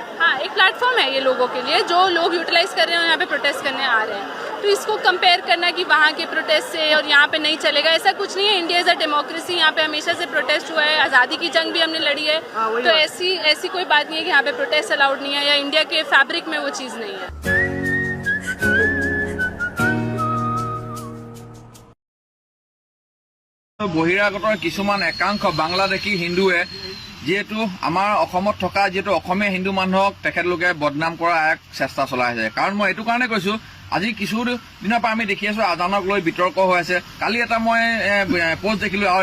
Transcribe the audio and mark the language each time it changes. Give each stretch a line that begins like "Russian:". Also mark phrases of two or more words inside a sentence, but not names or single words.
Hindi: हाँ एक प्लेटफॉर्म है ये लोगों के लिए जो लोग यूटिलाइज कर रहे हैं और यहाँ पे प्रोटेस्ट करने आ रहे हैं तो इसको कंपेयर करना कि वहाँ के प्रोटेस्ट से और यहाँ पे नहीं चलेगा ऐसा कुछ नहीं है
English: India is a democracy
Hindi: यहाँ पे हमेशा से प्रोटेस्ट हुआ है आज़ादी की जंग भी हमने लड़ी है तो ऐसी कोई बात नहीं है कि यहाँ पे
English: protest allowed
Hindi: नहीं है या इंडिया के फैब्रिक में वो चीज़ नहीं है
Assamese: বহিৰাগতৰ কিছুমান একাংশ বাংলাদেশী হিন্দুৱে যিহেতু আমাৰ অসমত থকা যিহেতু অসমীয়া হিন্দু মানুহক তেখেতলোকে বদনাম কৰা এক চেষ্টা চলাই আছে কাৰণ মই এইটো কাৰণে কৈছোঁ আজি কিছু দিনৰ পৰা আমি দেখি আছোঁ আজানক লৈ বিতৰ্ক হৈ আছে কালি এটা মই পোষ্ট দেখিলোঁ আৰু